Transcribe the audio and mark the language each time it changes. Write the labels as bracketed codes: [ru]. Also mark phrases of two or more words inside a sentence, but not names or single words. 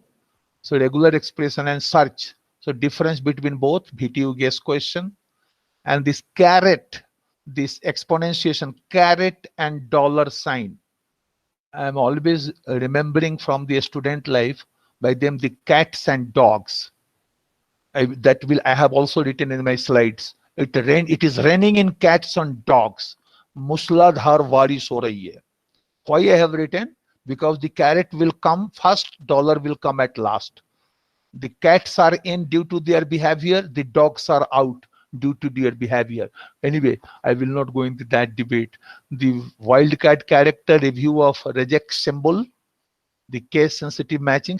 [en] So regular expression and search. So difference between both, VTU guess question, and this caret, this exponentiation, caret and dollar sign. I'm always remembering from the student life by them the cats and dogs. I have also written in my slides. It is raining in cats and dogs. [hi] मूसलाधार बारिश हो रही है. [en] Why I have written? Because the carrot will come first, dollar will come at last. The cats are in due to their behavior, the dogs are out due to their behavior. Anyway, I will not go into that debate. The wildcat character review of reject symbol, the case sensitive matching.